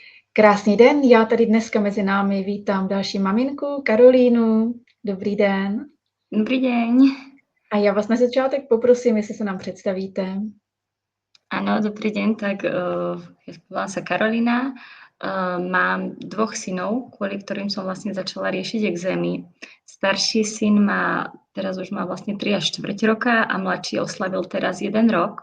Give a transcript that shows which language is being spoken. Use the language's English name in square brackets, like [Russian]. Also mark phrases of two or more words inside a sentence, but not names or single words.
[Czech] Krásný den, já tady dneska mezi námi vítám další maminku, Karolínu. Dobrý den. [Slovak] Dobrý deň. [Czech] A já vás na začátek poprosím, jestli se nám představíte. [Slovak] Áno, dobrý deň. Tak volám sa Karolina. Mám 2 synov, kvôli ktorým som vlastne začala riešiť exémy. Starší syn teraz už má vlastne 3 až 4 roka a mladší oslavil teraz 1 rok.